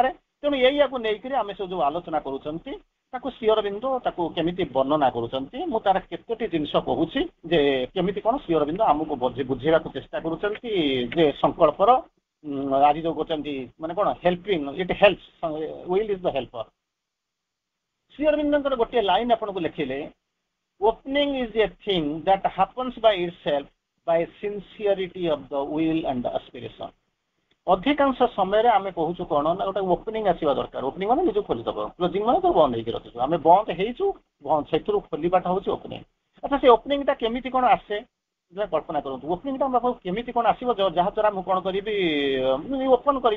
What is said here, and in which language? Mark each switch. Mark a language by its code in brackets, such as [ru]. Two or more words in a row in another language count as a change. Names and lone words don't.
[or] ତେଣୁ ଏଇଆକୁ ନେଇକରି ଆମେ ସବୁ ଯୋଉ ଆଲୋଚନା କରୁଛନ୍ତି ତାକୁ ଶ୍ରୀ ଅରବିନ୍ଦ ତାକୁ କେମିତି ବର୍ଣ୍ଣନା କରୁଛନ୍ତି, ମୁଁ ତାର କେତୋଟି ଜିନିଷ କହୁଛି ଯେ କେମିତି କଣ ଶ୍ରୀ ଅରବିନ୍ଦ ଆମକୁ ବୁଝେଇବାକୁ ଚେଷ୍ଟା କରୁଛନ୍ତି ଯେ ସଂକଳ୍ପର ଆଜି ଯୋଉ କରୁଛନ୍ତି ମାନେ କଣ [en] helping, it helps, will is the helper. [or] ଶ୍ରୀ ଅରବିନ୍ଦଙ୍କର ଗୋଟିଏ ଲାଇନ୍ ଆପଣଙ୍କୁ ଲେଖିଲେ, [en] opening is a thing that happens by itself by sincerity of the will and the aspiration। [or] ଅଧିକାଂଶ ସମୟରେ ଆମେ କହୁଛୁ କଣ ନା ଗୋଟେ ଓପନିଂ ଆସିବା ଦରକାର। ଓପନିଂ ମାନେ ନିଜକୁ ଖୋଲିଦେବ, କ୍ଲୋଜିଂ ମାନେ ତ ବନ୍ଦ ହେଇକି ରଖିଛୁ। ଆମେ ବନ୍ଦ ହେଇଛୁ, ସେଥିରୁ ଖୋଲିବାଟା ହଉଛି ଓପନିଂ। ଆଚ୍ଛା ସେ ଓପନିଂ ଟା କେମିତି କଣ ଆସେ କଳ୍ପନା କରନ୍ତୁ। ଓପନିଂ ଟା ଆମ ପାଖକୁ କେମିତି କଣ ଆସିବ ଯାହା ଦ୍ୱାରା ମୁଁ କଣ କରିବି ଓପନ କରିବି।